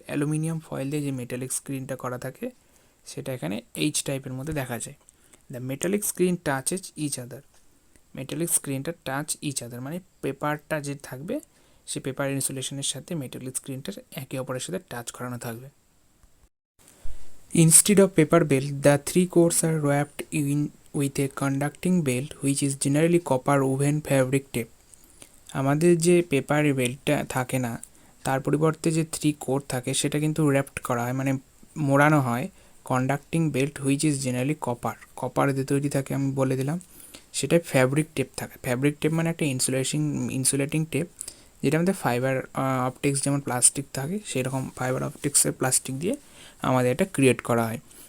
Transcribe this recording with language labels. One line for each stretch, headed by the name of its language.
Bangla: Aluminium foil দিয়ে যে metallic স্ক্রিনটা করা থাকে সেটা এখানে এইচ টাইপের মধ্যে দেখা যায়।
English: The metallic screen touches each other.
Bangla: Metallic স্ক্রিনটা টাচ ইচ আদার মানে পেপারটা যে থাকবে সেই পেপার ইনসুলেশনের সাথে মেটালিক স্ক্রিনটার একে অপরের সাথে টাচ করানো থাকবে।
English: Instead of paper belt, the three cores are wrapped in with a conducting belt which is generally copper woven fabric tape.
Bangla: আমাদের যে পেপার বেল্টটা থাকে না, তার পরিবর্তে যে 3 কোর থাকে সেটা কিন্তু র্যাপড করা হয়, মানে মোড়ানো হয় conducting belt which is generally copper দিয়ে তৈরি থাকে, আমি বলে দিলাম। সেটা ফ্যাব্রিক টেপ থাকে। ফ্যাব্রিক টেপ মানে একটা ইনসুলেটিং টেপ, যেটা আমাদের ফাইবার অপটিক্স যেমন প্লাস্টিক থাকে সেরকম ফাইবার অপটিক্সের প্লাস্টিক দিয়ে আমাদের এটা ক্রিয়েট করা হয়।